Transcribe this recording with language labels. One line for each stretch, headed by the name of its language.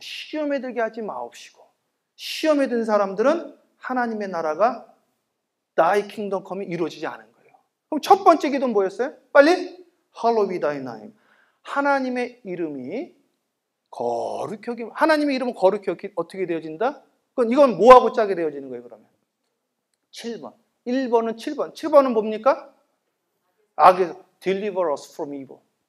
Korean: 시험에 들게 하지 마옵시고. 시험에 든 사람들은 하나님의 나라가
English: Thy kingdom come
Korean: 이 이루어지지 않은 거예요. 그럼 첫 번째 기도는 뭐였어요? 빨리
English: Hallowed be thy name.
Korean: 하나님의 이름이 거룩히 여김. 하나님의 이름은 거룩히 여김 어떻게 되어진다? 그건 이건 뭐하고 짜게 되어지는 거예요 그러면? 7번. 1번은 7번. 7번은 뭡니까? 악에서
English: deliver us from evil.